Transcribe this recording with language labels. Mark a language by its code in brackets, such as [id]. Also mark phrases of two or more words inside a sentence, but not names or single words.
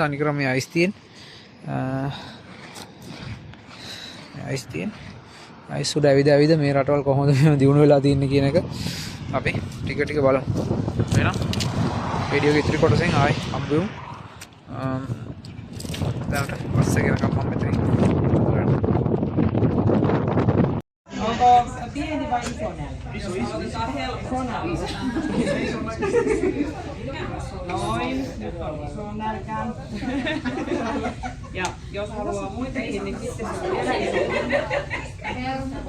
[si] තනිකරම මේ අයිස් තියෙන්නේ. අයිස් තියෙන්නේ. අයිස් උඩ ඇවිද මේ රටවල් කොහොමද මෙහෙම දියුණු වෙලා තියෙන්නේ කියන එක අපි ටික ටික බලමු. එහෙනම් වීඩියෝ එක ඉතිරි කොටසෙන් ආයි හම්බෙමු. දැනට බස් එක යනකම් මම මෙතන [fi] onko pieni vai iso nälkä? Iso nälkä. Noin, nyt on iso nälkä. Ja jos haluaa muitakin, niin sitten se on vielä iso.